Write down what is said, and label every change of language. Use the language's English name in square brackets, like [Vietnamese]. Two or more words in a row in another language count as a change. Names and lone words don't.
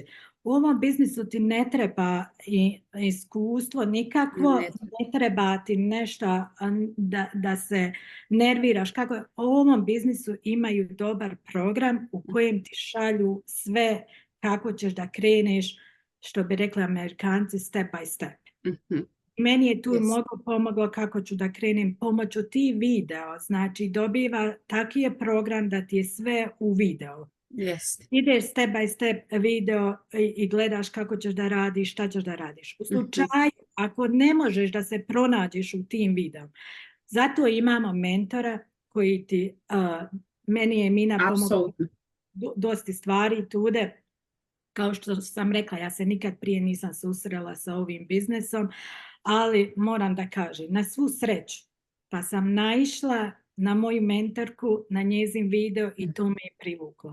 [Serbian] U ovom biznisu ti ne treba iskustvo nikakvo, ne treba ti nešto da se nerviraš. U ovom biznisu imaju dobar program u kojem ti šalju sve kako ćeš da kreneš, što bi rekli Amerikanci, [English] step by step. [Serbian] Meni je tu pomoglo kako ću da krenem pomoću ti video. Znači dobiva taki je program da ti je sve u video. Ideš [English] step by step [Serbian] video i gledaš kako ćeš da radiš, šta ćeš da radiš. U slučaju ako ne možeš da se pronađeš u tim videom, zato imamo mentora koji ti, meni je Mina pomogla dosta stvari tude. Kao što sam rekla, ja se nikad prije nisam susrela sa ovim biznesom, ali moram da kažem, na svu sreću, pa sam naišla na moju mentorku, na njezin video i to me je privuklo.